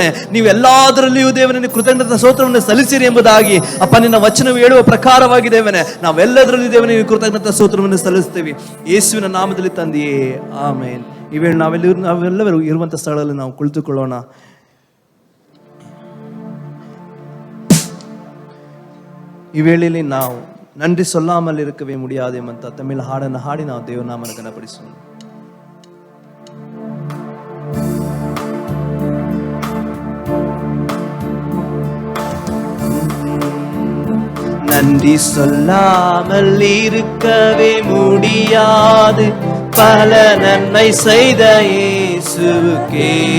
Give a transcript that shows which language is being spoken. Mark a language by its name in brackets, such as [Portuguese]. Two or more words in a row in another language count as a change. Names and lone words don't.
[Kannada] ನೀವು ಎಲ್ಲದರಲ್ಲಿಯೂ ದೇವನೇ ಕೃತಜ್ಞತೆ ಸ್ತೋತ್ರವನ್ನು ಸಲ್ಲಿಸಿರಿ ಎಂಬುದಾಗಿ ಅಪ್ಪ ನಿನ್ನ ವಚನವು ಹೇಳುವ ಪ್ರಕಾರವಾಗಿ ದೇವನೇ ನಾವೆಲ್ಲದರಲ್ಲಿ ದೇವನೇ ಕೃತಜ್ಞತೆ ಸ್ತೋತ್ರವನ್ನು ಸಲ್ಲಿಸ್ತೀವಿ ಯೇಸುವಿನ ನಾಮದಲ್ಲಿ ತಂದೆಯೇ, ಆಮೇನ್. ಈ ವೇಳೆ ನಾವೆಲ್ಲರೂ ಇರುವಂತ ಸ್ಥಳದಲ್ಲಿ ನಾವು ಕುಳಿತುಕೊಳ್ಳೋಣ. ಈ ವೇಳೆಯಲ್ಲಿ ನಾವು [Tamil] நன்றி சொல்லாமல் இருக்கவே முடியாது [Kannada] ಎಂಬಂತ ತಮಿಳು ಹಾಡನ್ನು ಹಾಡಿ ನಾವು ದೇವನಾಮನ ಗಣಪಡಿಸೋಣ. [Tamil] நன்றி சொல்லாமல் இருக்கவே முடியாது பல நன்மை செய்த இயேசுவுக்கே.